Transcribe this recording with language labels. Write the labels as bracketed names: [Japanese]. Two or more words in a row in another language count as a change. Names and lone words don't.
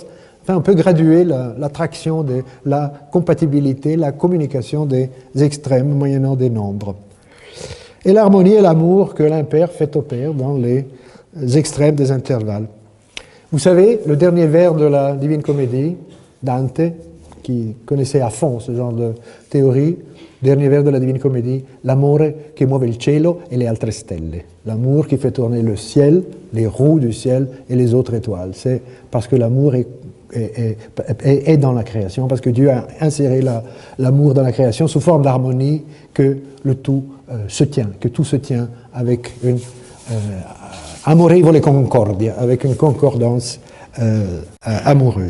[French] Enfin, on peut graduer l'attraction, la compatibilité, la communication des extrêmes moyennant des nombres. Et l'harmonie et l'amour que l'impair fait au père dans les extrêmes des intervalles. Vous savez, le dernier vers de la Divine Comédie, Dante, qui connaissait à fond ce genre de théorie, dernier vers de la Divine Comédie, [Italian] l'amore che muove il cielo e le altre stelle. [French] L'amour qui fait tourner le ciel, les roues du ciel et les autres étoiles. C'est parce que l'amour est dans la création, parce que Dieu a inséré l'amour dans la création sous forme d'harmonie, que le tout se tient, que tout se tient avec une [Italian] amorevole concordia, [French] avec une concordance amoureuse.